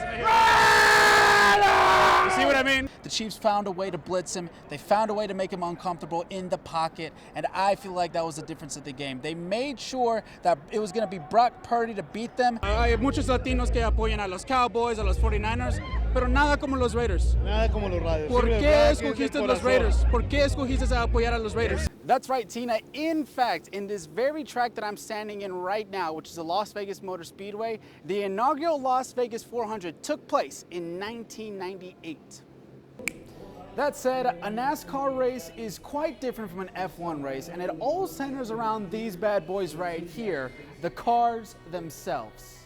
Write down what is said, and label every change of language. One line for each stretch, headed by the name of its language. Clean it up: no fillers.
English: You see what I mean? The Chiefs found a way to blitz him. They found a way to make him uncomfortable in the pocket, and I feel like that was the difference of the game. They made sure that it was going to be Brock Purdy to beat them.
Spanish: Hay muchos latinos que apoyan a los Cowboys, a los 49ers, pero nada como los Raiders. Nada como los Raiders. ¿Por qué escogiste los Raiders? ¿Por qué escogiste a apoyar a los Raiders?
English: That's right, Tina. In fact, in this very track that I'm standing in right now, which is the Las Vegas Motor Speedway, the inaugural Las Vegas 400 took place in 1998. That said, a NASCAR race is quite different from an F1 race, and it all centers around these bad boys right here, the cars themselves.